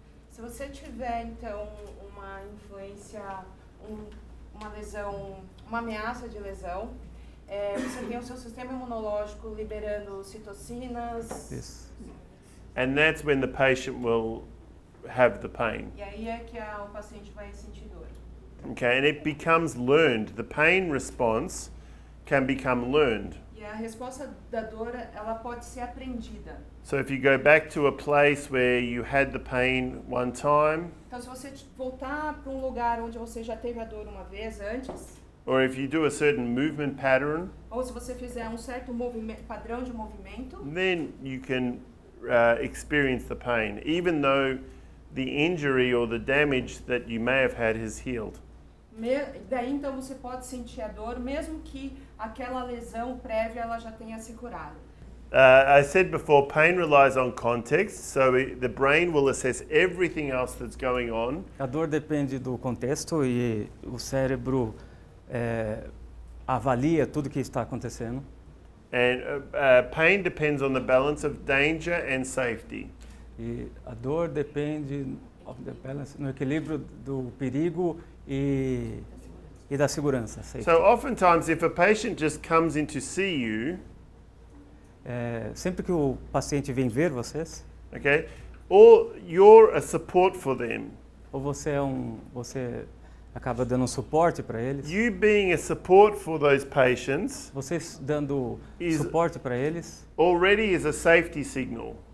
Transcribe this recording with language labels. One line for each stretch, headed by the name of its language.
Portuguese: Se você tiver, então, uma influência, uma lesão, uma ameaça de lesão, você tem o seu sistema imunológico liberando citocinas. Isso.
English: And that's when the patient will have the pain.
Portuguese: E aí é que o paciente vai sentir dor.
English: Okay, and it becomes learned. The pain response can become learned.
Portuguese: E a resposta da dor, ela pode ser aprendida.
English: So if you go back to a place where you had the pain one time,
Portuguese: Então, se você voltar para um lugar onde você já teve a dor uma vez antes,
English: or if you do a certain movement pattern,
Portuguese: ou se você fizer um certo padrão de movimento,
English: then you can experience the pain, even though the injury or the damage that you may have had has healed.
Portuguese: Daí então você pode sentir a dor, mesmo que aquela lesão prévia ela já tenha se curado.
English: I said before, pain relies on context, so the brain will assess everything else that's going on.
Portuguese: A dor depende do contexto e o cérebro avalia tudo que está acontecendo.
English: And pain depends on the balance of danger and safety.
Portuguese: E a dor depende no equilíbrio do perigo e da segurança.
English: Safety. So oftentimes if a patient just comes in to see you,
Portuguese: sempre que o paciente vem ver vocês,
English: okay, or you're a support for them.
Portuguese: Ou você acaba dando suporte para eles.
English: You being a support for those patients,
Portuguese: vocês dando suporte para eles,
English: already is a safety signal.